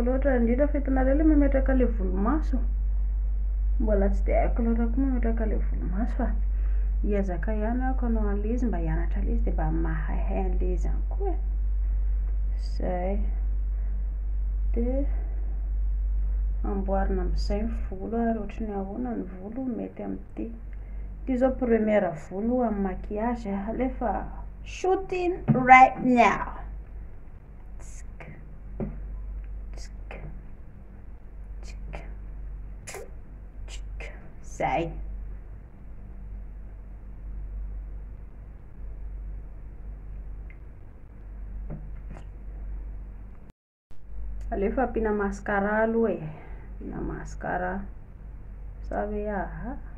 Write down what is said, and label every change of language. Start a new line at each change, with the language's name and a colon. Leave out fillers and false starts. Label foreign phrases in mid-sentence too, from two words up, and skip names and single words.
Malagasy: loatra indrindra fa hitanareo le mametraka le volomaso mbola tsy dia haiko loatra koa mametraka le volomaso fa hiezaka ihany ako anao an'le izy mba hianatra le izy dia mba mahaihay an'le izy ihany koa zay dia amboarina amin'izay ny volo ary ohatrany ahoana ny volo mety amin'ity ity zao première volo amin'ny maquillage alefa
English: shooting right now
Malagasy: zay alefa ampiana mascara aloha ampiana mascara sa hoe